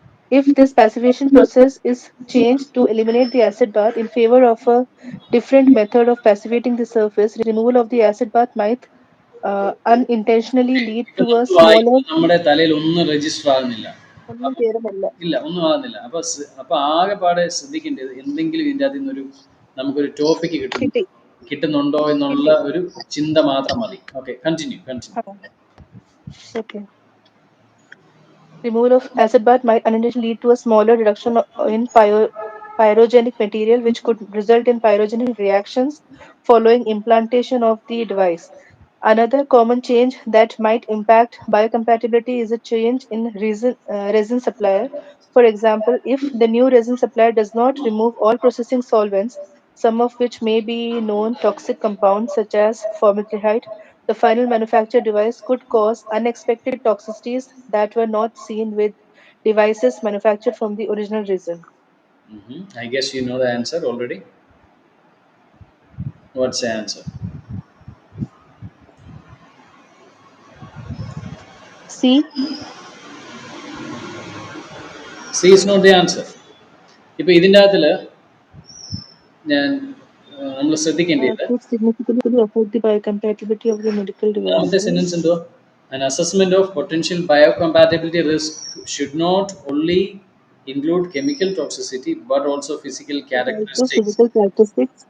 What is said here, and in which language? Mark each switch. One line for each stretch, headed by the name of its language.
English: If this passivation process is changed to eliminate the acid bath in favor of a different method of passivating the surface, removal of the acid bath might unintentionally lead to a smaller.
Malayalam: വായിക്കുമ്പോൾ നമ്മുടെ തലയിൽ ഒന്നും register ആകുന്നില്ല. ഒന്നും കേറുന്നില്ല. ഇല്ല, ഒന്നും ആകുന്നില്ല. അപ്പൊ ആകെപ്പാടെ ശ്രദ്ധിക്കേണ്ടത് എന്തെങ്കിലും ഇതിൻ്റെ അതിൽ നിന്നൊരു നമുക്കൊരു ടോപ്പിക്ക് കിട്ടി. കിട്ടുന്നുണ്ടോ എന്നുള്ള ഒരു ചിന്ത മാത്രം മതി.
English: Okay, continue. Okay. Removal of acid bath might unintentionally lead to a smaller reduction in pyrogenic material, which could result in pyrogenic reactions following implantation of the device. Another common change that might impact biocompatibility is a change in resin supplier. For example, if the new resin supplier does not remove all processing solvents, some of which may be known toxic compounds such as formaldehyde, the final manufactured device could cause unexpected toxicities that were not seen with devices manufactured from the original resin. I guess you know the answer already. What's the answer? C. C is not the answer.
Malayalam: ഇപ്പൊ ഇതിൻ്റെ അകത്തില് ഞാൻ നമ്മൾ ശ്രദ്ധിക്കേണ്ടത്
English: Could significantly affect the biocompatibility of the medical
Malayalam: ഒന്നാമത്തെ
English: devices.
Malayalam: Sentence എന്തോ?
English: An assessment of potential biocompatibility risk should not only include chemical toxicity but also physical but also characteristics. physical characteristics,